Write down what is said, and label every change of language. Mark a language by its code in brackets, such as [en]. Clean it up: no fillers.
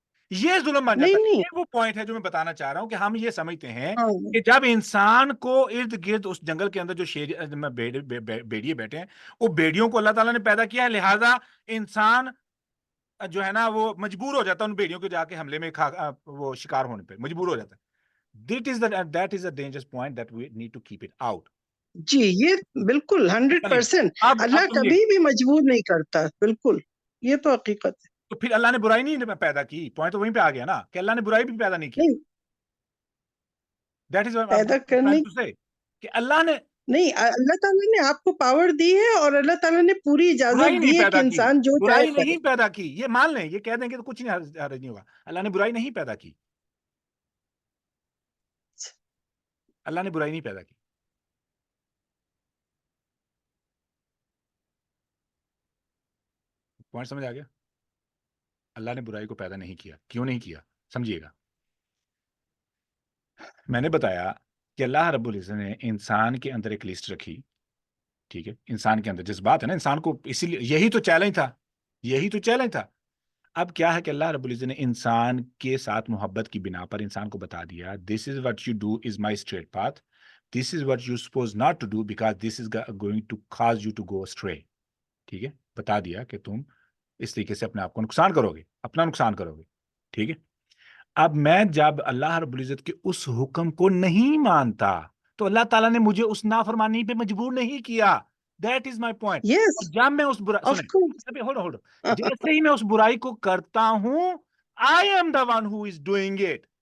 [ur] یہ ظلم بن جاتا ہے. یہ وہ پوائنٹ ہے جو میں بتانا چاہ رہا ہوں کہ ہم یہ سمجھتے ہیں کہ جب انسان کو ارد گرد اس جنگل کے اندر جو بیڑیے بیٹھے ہیں, وہ بیڑیوں کو اللہ تعالیٰ نے پیدا کیا ہے, لہٰذا انسان جو ہے نا وہ مجبور ہو جاتا ہے ان بیڑیوں کو جا کے حملے میں وہ شکار ہونے پہ مجبور ہو جاتا ہے. [en] That is the dangerous point that we need to keep it out. [ur] جی یہ بالکل 100%. اللہ کبھی بھی مجبور نہیں کرتا. بالکل, یہ تو حقیقت ہے. تو پھر اللہ نے برائی نہیں پیدا کی. پوائنٹ تو وہیں پہ آ گیا نا کہ اللہ نے برائی بھی پیدا نہیں کی. [en] That is what [ur] پیدا کرنے کہ اللہ نے نہیں, اللہ تعالیٰ نے آپ کو پاور دی ہے اور اللہ تعالیٰ نے پوری اجازت دی ہے کہ انسان جو چاہے برائی نہیں پیدا کی. یہ مان لیں, یہ کہہ دیں کہ تو کچھ نہیں حرج نہیں ہوگا. اللہ نے برائی نہیں پیدا کی. اللہ نے برائی نہیں پیدا کی. پوائنٹ سمجھ آ گیا؟ اللہ نے برائی کو پیدا نہیں کیا. کیوں نہیں کیا سمجھیے گا. میں نے بتایا کہ اللہ رب العزت نے انسان کے اندر ایک لسٹ رکھی. ٹھیک ہے, انسان کے اندر جذبات ہے نا, انسان کو اسی لیے یہی تو چیلنج تھا. اب کیا ہے کہ اللہ رب العزت نے انسان کے ساتھ محبت کی بنا پر انسان کو بتا دیا, [en] this is what you do is my straight path, this is what you supposed not to do because this is going to cause you to go astray. [ur] ٹھیک ہے, بتا دیا کہ تم اس طریقے سے اپنے آپ کو نقصان کرو گے، اپنا نقصان کرو گے. ٹھیک ہے. اب میں جب اللہ رب العزت کے اس حکم کو نہیں مانتا تو اللہ تعالیٰ نے مجھے اس نافرمانی پہ مجبور نہیں کیا. [en] That is my point. Yes, [ur] جب میں اس برائی [en] of course. [ur] سنیں ہولڈ جیسے ہی میں اس برائی کو کرتا ہوں [en] I am the one who is doing it.